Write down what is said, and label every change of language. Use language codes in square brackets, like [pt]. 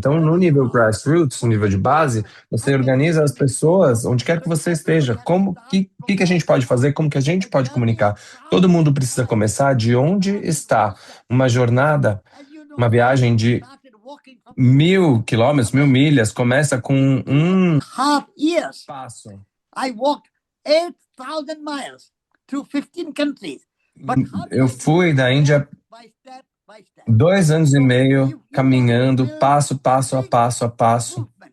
[pt] Então, no nível grassroots, no nível de base, você organiza as pessoas onde quer que você esteja. O que a gente pode fazer? Como que a gente pode comunicar? Todo mundo precisa começar de onde está. Uma jornada, uma viagem de 1.000 quilômetros, 1.000 milhas, começa com um passo. [en] I walked 8,000 miles through 15 countries. [pt] Eu fui da Índia 2 anos e meio caminhando passo a passo.